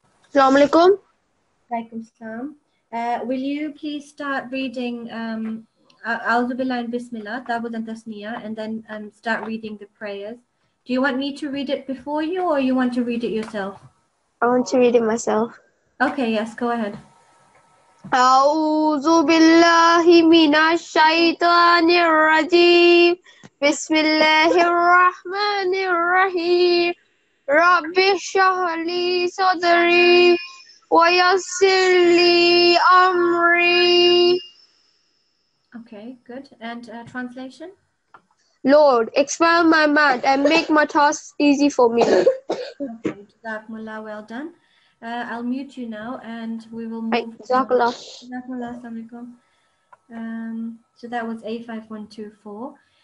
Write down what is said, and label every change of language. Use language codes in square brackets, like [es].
[ar] Assalamu alaikum. Alaikum salam. [en] Will you please start reading A'udhu Billahi and Bismillah, Tabud and Tasniya, and then start reading the prayers. Do you want me to read it before you, or you want to read it yourself? I want to read it myself. Okay, yes, go ahead. [ar] أعوذ بالله من الشيطان الرجيم بسم الله الرحمن الرحيم رب اشرح لي صدري ويسر لي أمري. [en] Okay, good. And translation? Lord, expand my mind and make my tasks easy for me. Okay, Jazakumullah, well done. I'll mute you now and we will move. [ar] Jazakallah. [en] Jazakumullah, assalamu alaikum. So that was A5124.